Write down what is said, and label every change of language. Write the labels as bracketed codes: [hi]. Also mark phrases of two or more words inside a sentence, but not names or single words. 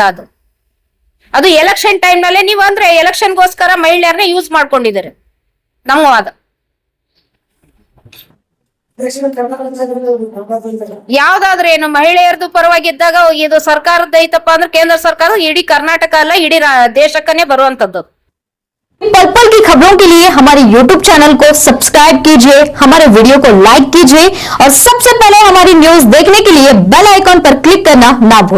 [kn] ಅದು [en] election time [kn] ನಲ್ಲೇ ನೀವು ಅಂದ್ರೆ ಎಲೆಕ್ಷನ್ಗೋಸ್ಕರ ಮಹಿಳೆಯರನ್ನ ಯೂಸ್ ಮಾಡ್ಕೊಂಡಿದ್ದಾರೆ ನಮ್ಮ ವಾದ. ಯಾವ್ದಾದ್ರೆ ಏನು ಮಹಿಳೆಯರದು ಪರವಾಗಿದ್ದಾಗ ಇದು ಸರ್ಕಾರದ ಐತಪ್ಪ ಅಂದ್ರೆ ಕೇಂದ್ರ ಸರ್ಕಾರ ಇಡೀ ಕರ್ನಾಟಕ ಅಲ್ಲ ಇಡೀ ದೇಶಕ್ಕನೇ ಬರುವಂತದ್ದು. [hi] पल पल की खबरों के लिए हमारे YouTube चैनल को सब्सक्राइब कीजिए, हमारे वीडियो को लाइक कीजिए और सबसे पहले हमारी न्यूज देखने के लिए [en] bell icon [hi] पर क्लिक करना ना भूलें।